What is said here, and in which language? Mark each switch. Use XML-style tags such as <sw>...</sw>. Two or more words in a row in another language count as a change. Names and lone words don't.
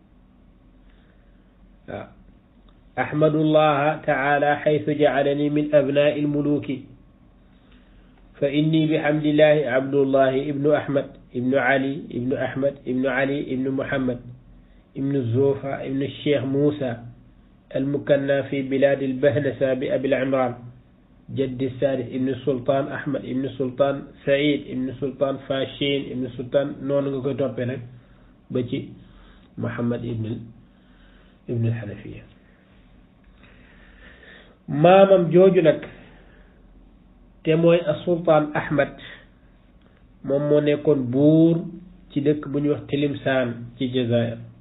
<ar>waaw أحمد الله تعالى حيث جعلني من أبناء الملوك فإني بحمد الله عبد الله ابن أحمد ابن علي ابن أحمد ابن علي ابن محمد ابن زوفا ابن شيخ موسى المكنى في بلاد البهنسا بأبي عمران جد الثالث ابن السلطان أحمد ابن السلطان سعيد ابن السلطان فاشين ابن السلطان نون</ar> <wo>nga koy toppee nag ba ci</wo> <ar>Muhammad ibn al-Hanafiya</ar> <wo>maamam jooju nag te mooy as-Sultaan Ahmad moom moo nekkoon buur ci dëkk bu ñuy wax Tilimsaan ci Jazaa'ir</wo>